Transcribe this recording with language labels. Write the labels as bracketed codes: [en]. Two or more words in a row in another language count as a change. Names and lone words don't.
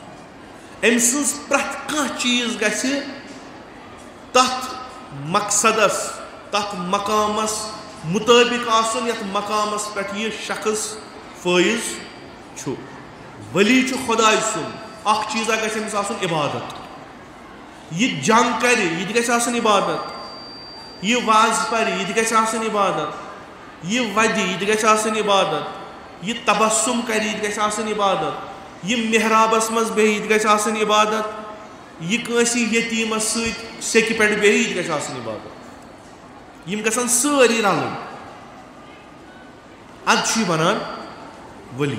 [ks] أمۍ سٕنٛز پرٛٮ۪تھ کانٛہہ چیٖز گژھِ تتھ مقصدس تتھ مقامس مُطٲبق آسُن یتھ مقامس پٮ۪ٹھ یہِ شخص فٲیض چھُ. ولی چھُ خۄداے سُنٛد. اکھ چیٖزا گژھِ أمِس آسُن عبادت. یہِ جنگ کرِ یہِ تہِ گژھِ آسٕنۍ عبادت. یہِ وعظ پرِ یہِ تہِ گژھِ آسٕنۍ عبادت. یہِ ودِ یہِ تہِ گژھِ آسٕنۍ عبادت. یہِ تبسُم کرِ یہِ تہِ گژھِ آسٕنۍ عبادت. یہِ محرابس منٛز بیٚہہِ یہِ تہِ گژھِ آسٕنۍ عبادت. یہِ کٲنٛسہِ یتیٖمس سۭتۍ سیٚکہِ پٮ۪ٹھ بیٚہہِ یہِ تہِ گژھِ آسٕنۍ عبادت. یِم گژھن سٲری رلٕنۍ. ادٕ چھُ یہِ بنان ولی.